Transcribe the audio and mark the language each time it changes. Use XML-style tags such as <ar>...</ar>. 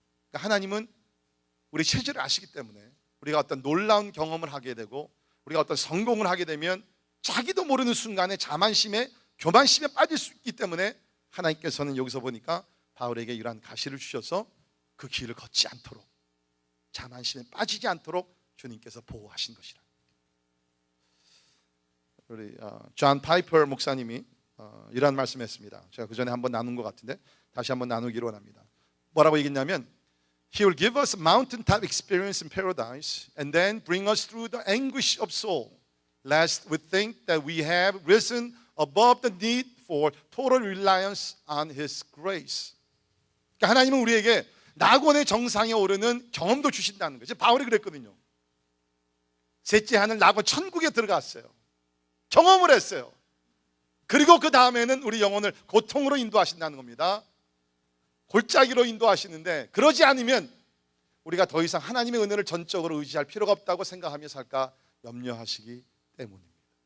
<ko>그러니까 하나님은 우리 체질을 아시기 때문에 우리가 어떤 놀라운 경험을 하게 되고 우리가 어떤 성공을 하게 되면 자기도 모르는 순간에 자만심에 교만심에 빠질 수 있기 때문에 하나님께서는 여기서 보니까 바울에게 이러한 가시를 주셔서 그 길을 걷지 않도록, 자만심에 빠지지 않도록 주님께서 보호하신 것이라. 우리 존 파이퍼 목사님이 이러한 말씀했습니다. 제가 그 전에 한번 나눈 것 같은데 다시 한번 나누기로 원합니다.</ko> <en>뭐라고 얘기했냐면, He will give us mountaintop experience in paradise and then bring us through the anguish of soul, lest we think that we have risen above the need for total reliance on His grace.</en> <ko>그러니까 하나님은 우리에게 낙원의 정상에 오르는 경험도 주신다는 거죠. 바울이 그랬거든요. 셋째 하늘 낙원 천국에 들어갔어요. 경험을 했어요. 그리고 그 다음에는 우리 영혼을 고통으로 인도하신다는 겁니다. 골짜기로 인도하시는데, 그러지 않으면 우리가 더 이상 하나님의 은혜를 전적으로 의지할 필요가 없다고 생각하며 살까 염려하시기 때문입니다.</ko>